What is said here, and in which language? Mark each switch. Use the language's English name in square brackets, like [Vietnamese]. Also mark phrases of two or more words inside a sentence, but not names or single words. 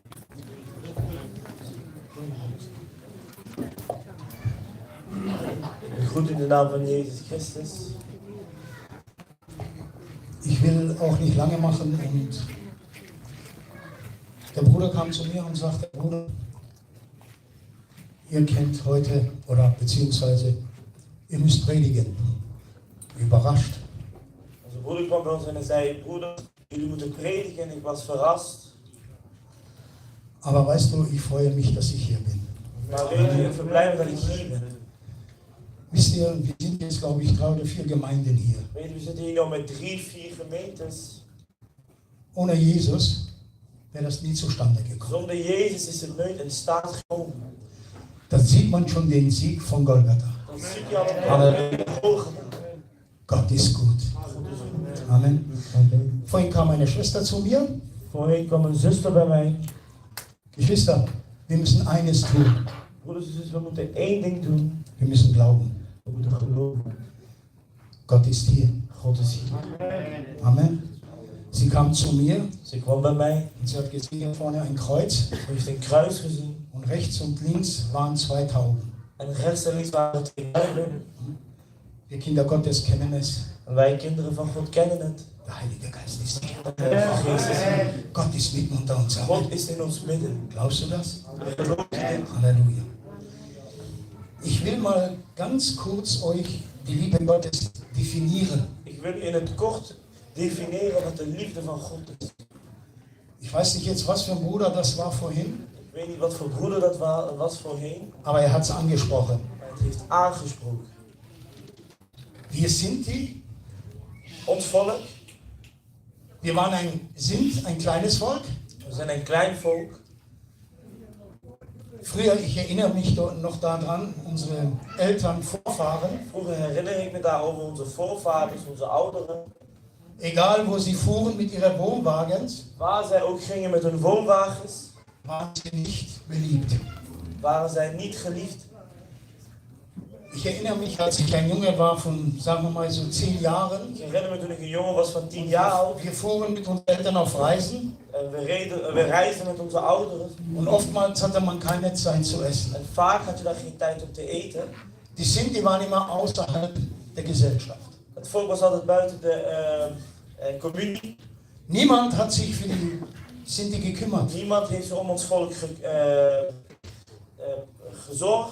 [Dutch] Ik groet in de naam van Jezus Christus. [German] Ich will auch nicht lange machen und der Bruder kam zu mir und sagte, Bruder, ihr kennt heute oder beziehungsweise ihr müsst predigen. Überrascht. [Dutch] Onze broeder kwam bij ons en hij zei, broeder, jullie moeten predigen. Ik was verrast. [German] Aber weißt du, ich freue mich, dass ich hier bin. [Dutch] Maar weet je, ik ben blij dat ik hier ben. [German] Wisst ihr, wir sind jetzt, glaube ich, 3 oder 4 Gemeinden hier. [Dutch] Weet je, we zitten hier nog met 3, 4 gemeentes. [German] Ohne Jesus wäre das nie zustande gekommen. [Dutch] Zonder Jezus is het nooit in staat gekomen. [German] Da sieht man schon den Sieg von Golgatha. [Dutch] Dan zie je al een Golgatha. [German] Gott ist gut. Amen. Vorhin kam eine Schwester zu mir. [Dutch] Voorheen kwam een zuster bij mij. [German] Geschwister, wir müssen eines tun. [Dutch] Broeders en zusters, we moeten één ding doen. [German] Wir müssen glauben. [Dutch] We moeten geloven. [German] Gott ist hier. [Dutch] God is hier. [German] Amen. Sie kam zu mir [Dutch] Ze kwam bij mij. [German] und sie hat gesehen hier vorne ein Kreuz [Dutch] Ze heeft een kruis gezien. [German] und rechts und links waren 2 Tauben. [Dutch] En rechts en links waren 2 duiven. [German] Wir Kinder Gottes kennen es. [Dutch] En wij kinderen van God kennen het. [German] Der Heilige Geist ist hier. [Dutch] De Heilige Geest is hier. [German] Gott ist mitten unter uns. Amen. [Dutch] God is in ons midden. [German] Glaubst du das? [Dutch] Geloof je dit? Halleluja. [German] Ich will mal ganz kurz euch die Liebe Gottes definieren. [Dutch] Ik wil in het kort definiëren wat de liefde van God is. [German] Ich weiß nicht jetzt, was für ein Bruder das war vorhin, [Dutch] Ik weet niet wat voor broeder dat was voorheen. [German] aber er hat es angesprochen. [Dutch] Het heeft aangesproken. [German] Wir sind die, [Dutch] Ons volk, [German] wir sind ein kleines Volk. [Dutch] we zijn een klein volk. [German] Früher, ich erinnere mich noch daran, unsere Eltern, Vorfahren, [Dutch] Vroeger herinner ik me daarover onze voorvaders, onze ouderen. [German] egal wo sie fuhren mit ihren Wohnwagens, [Dutch] Waar zij ook gingen met hun woonwagens, [German] waren sie nicht beliebt. [Dutch] waren zij niet geliefd. [German] Ich erinnere mich, als ich ein Junge war von, sagen wir mal, so 10 Jahren, [Dutch] Ik herinner me toen ik een jongen was van 10 jaar oud. [German] wir fuhren mit unseren Eltern auf Reisen [Dutch] We reisden met onze ouderen. [German] und oftmals hatte man keine Zeit zu essen. [Dutch] En vaak had je dan geen tijd om te eten. [German] Die waren immer außerhalb der Gesellschaft. [Dutch] Het volk was altijd buiten de communie. [German] Niemand hat sich für die Sinti gekümmert. [Dutch] Niemand heeft zich om ons volk gezorgd.